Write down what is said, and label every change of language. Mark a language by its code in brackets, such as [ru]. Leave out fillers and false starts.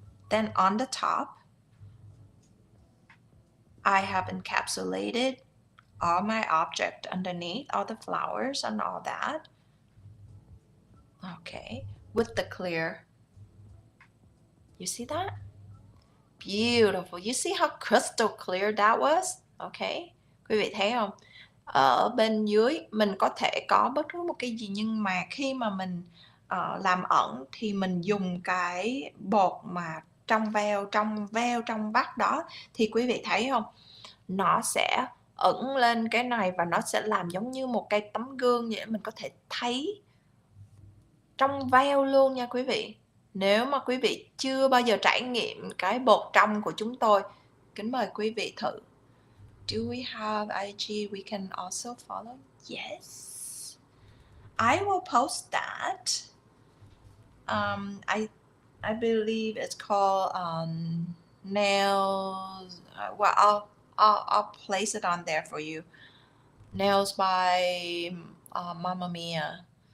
[en] Then on the top, I have encapsulated all my object underneath, all the flowers and all that. Okay, with the clear. You see that? Beautiful. You see how crystal clear that was? [vi] Okay. Quý vị thấy không? Ở bên dưới mình có thể có bất cứ một cái gì, nhưng mà khi mà mình làm ẩn thì mình dùng cái bột mà trong veo trong vắt đó, thì quý vị thấy không? Nó sẽ ẩn lên cái này và nó sẽ làm giống như một cây tấm gương vậy, mình có thể thấy trong veo luôn nha quý vị. Nếu mà quý vị chưa bao giờ trải nghiệm cái bột trong của chúng tôi, kính mời quý vị thử. [en] Do we have IG we can also follow? Yes. I will post that. I believe it's called nails. Well, I'll place it on there for you. Nails by Mamma Mia.